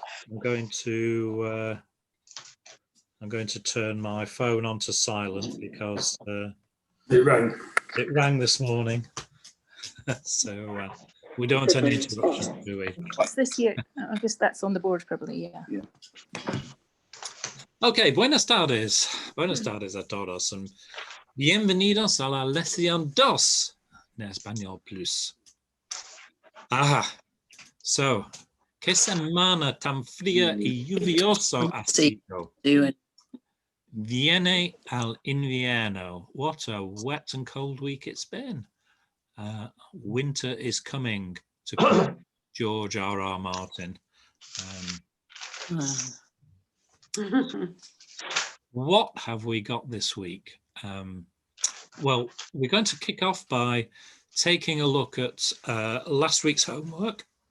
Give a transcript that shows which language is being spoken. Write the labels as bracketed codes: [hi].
[en] I'm going to turn my phone onto silent because It rang. it rang this morning. So we don't want any interruptions, do we? What's this here? I guess that's on the board probably, yeah. [es] Okay, buenas tardes. Buenas tardes a todos. And bienvenidos a la lección 2 en español plus. Aha. So, qué semana tan fría y lluvioso ha sido. Viene al invierno. [en] What a wet and cold week it's been. Winter is coming, to quote George R.R. Martin. What have we got this week? Well, we're going to kick off by taking a look at last week's homework.